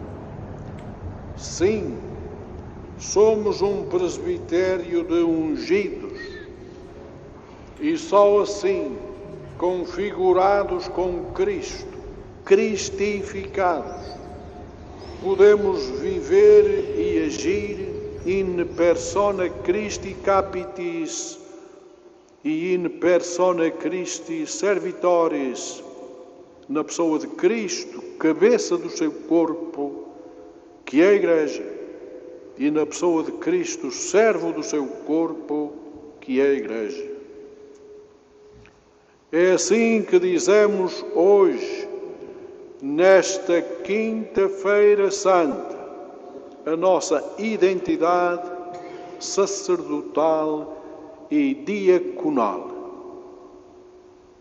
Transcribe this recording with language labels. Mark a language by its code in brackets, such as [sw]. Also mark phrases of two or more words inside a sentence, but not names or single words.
[pt] Sim, somos um presbitério de ungidos, e só assim, configurados com Cristo, cristificados, podemos viver e agir [la] in persona Christi capitis [pt] e [la] in persona Christi servitores, [pt] na pessoa de Cristo, cabeça do seu corpo, que é a Igreja, e na pessoa de Cristo, servo do seu corpo, que é a Igreja. É assim que dizemos hoje, nesta Quinta-feira Santa, a nossa identidade sacerdotal e diaconal.